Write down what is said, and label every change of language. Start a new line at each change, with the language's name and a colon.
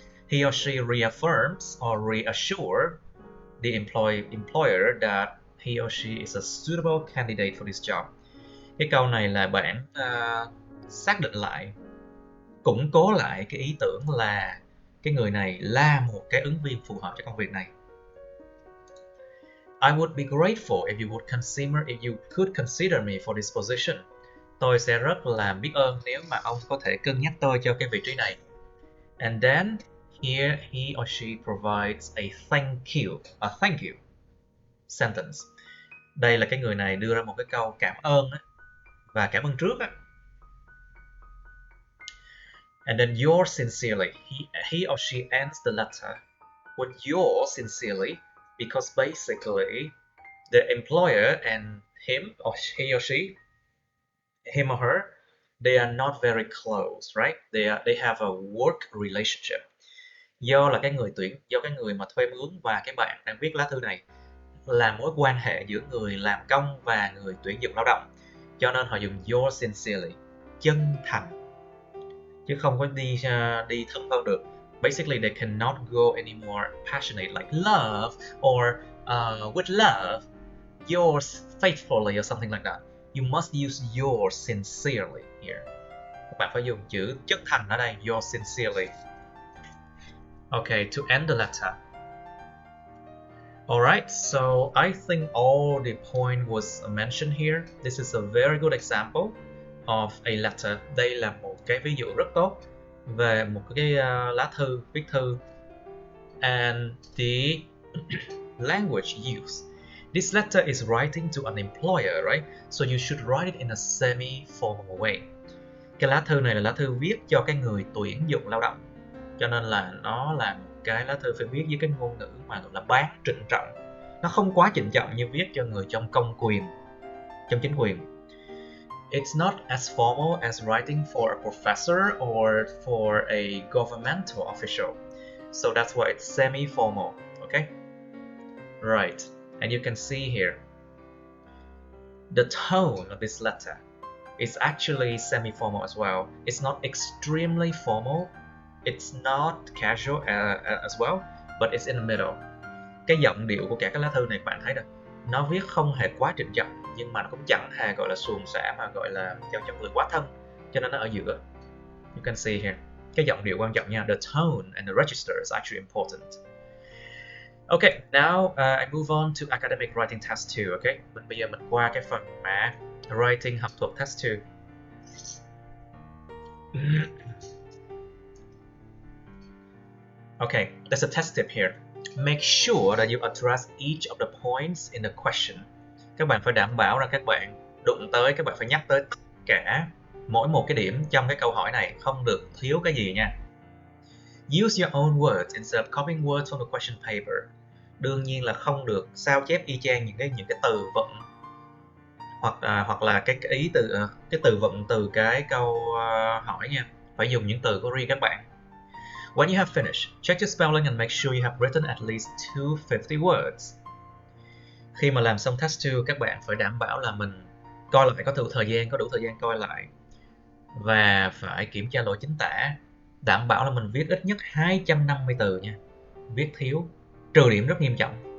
English: He or she reaffirms or reassure the employer that he or she is a suitable candidate for this job.
Vietnamese: Cái câu này là bạn xác định lại, củng cố lại cái ý tưởng là cái người này là một cái ứng viên phù hợp cho công việc này.
English: I would be grateful if you could consider me for this position.
Vietnamese: Tôi sẽ rất là biết ơn nếu mà ông có thể cân nhắc tôi cho cái vị trí này.
English: And then here he or she provides a thank you sentence.
Vietnamese: Đây là cái người này đưa ra một cái câu cảm ơn và cảm ơn trước.
English: And then yours sincerely. He or she ends the letter with yours sincerely, because basically the employer and him or her, they are not very close, right? They have a work relationship.
Vietnamese: Do cái người mà thuê mướn và cái bạn đang viết lá thư này là mối quan hệ giữa người làm công và người tuyển dụng lao động, cho nên họ dùng yours sincerely, chân thành, chứ không có đi thâm hơn được.
English: Basically, they cannot go any more passionate like love or with love, yours faithfully or something like that. You must use yours sincerely here.
Vietnamese: Các bạn phải dùng chữ chân thành ở đây, yours sincerely.
English: Okay, to end the letter. Alright, so I think all the point was mentioned here. This is a very good example of a letter.
Vietnamese: Đây là một cái ví dụ rất tốt về một cái lá thư, viết thư.
English: And the language used. This letter is writing to an employer, right? So you should write it in a semi-formal way.
Vietnamese: Cái lá thư này là lá thư viết cho cái người tuyển dụng lao động, cho nên là nó là một cái lá thư phải viết với cái ngôn ngữ mà gọi là bán trịnh trọng. Nó không quá trịnh trọng như viết cho người trong công quyền, trong chính quyền.
English: It's not as formal as writing for a professor or for a governmental official. So that's why it's semi-formal. Okay? Right. And you can see here, the tone of this letter is actually semi-formal as well. It's not extremely formal. It's not casual as well, but it's in the middle.
Vietnamese: Cái giọng điệu của cả cái lá thư này bạn thấy được, nó viết không hề quá trịnh trọng, nhưng mà nó cũng chẳng hề gọi là suồng sã mà gọi là cho người quá thân, cho nên nó ở giữa.
English: You can see here,
Vietnamese: cái giọng điệu quan trọng nha.
English: The tone and the register is actually important. Okay, now I move on to academic writing test 2.
Vietnamese: Okay, bây giờ mình qua cái phần mà writing học thuật test 2.
English: Okay, there's a test tip here. Make sure that you address each of the points in the question.
Vietnamese: Các bạn phải đảm bảo rằng các bạn đụng tới, các bạn phải nhắc tới tất cả mỗi một cái điểm trong cái câu hỏi này, không được thiếu cái gì nha.
English: Use your own words instead of copying words from the question paper.
Vietnamese: Đương nhiên là không được sao chép y chang những cái từ vựng hoặc là cái ý từ cái từ vựng từ cái câu hỏi nha. Phải dùng những từ của riêng các bạn.
English: When you have finished, check your spelling and make sure you have written at least 250 words.
Vietnamese: Khi mà làm xong test 2, các bạn phải đảm bảo là mình coi lại có đủ thời gian coi lại, và phải kiểm tra lỗi chính tả, đảm bảo là mình viết ít nhất 250 từ nha. Viết thiếu, trừ điểm rất nghiêm trọng.